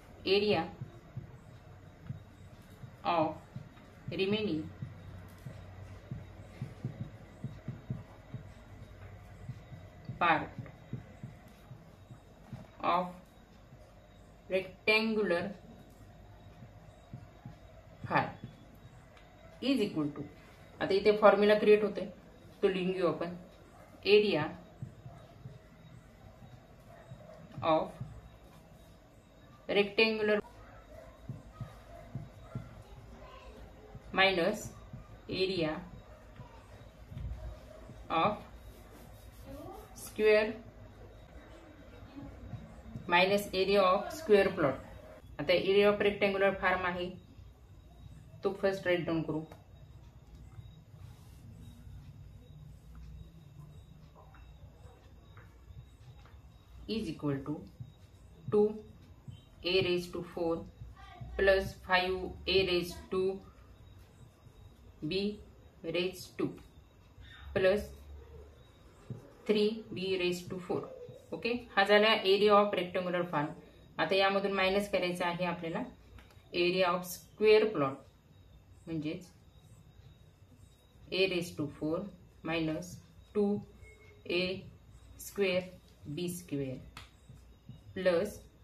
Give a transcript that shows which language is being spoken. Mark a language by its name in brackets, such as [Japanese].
[English] Area of remaining part of rectangular form is equal to. [Marathi] आता इथे formula create होतोय तो लिहून घेऊ आपण. [English] Area of rectangular minus area of square minus area of square plot. [Marathi] आता एरिया ऑफ रेक्टेंग्युलर फॉर्म आहे तो फर्स्ट राईट डाऊन करू. [English] Is equal to 2 a raise to 4 plus 5 a raise to b raise to plus 3 b raise to 4. Okay. [Marathi] हा झाला area of rectangular form. आता यामधून minus करायचं आहे आपल्याला एरिया ऑफ स्क्वेअर प्लॉट म्हणजेच ए raise to 4 minus 2 A square B square plus